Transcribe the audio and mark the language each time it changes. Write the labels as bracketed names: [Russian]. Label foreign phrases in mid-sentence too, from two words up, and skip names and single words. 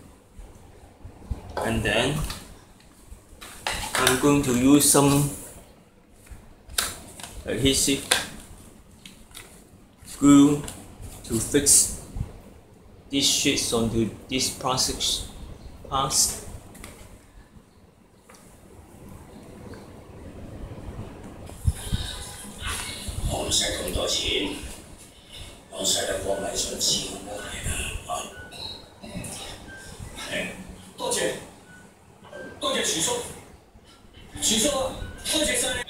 [English] And then I'm going to use some adhesive glue to fix these sheets onto these plastic parts. [Cantonese] 我唔使咁多錢，我使得過迷信錢咁大啦。係，多謝廚叔，廚叔啊，多謝晒你。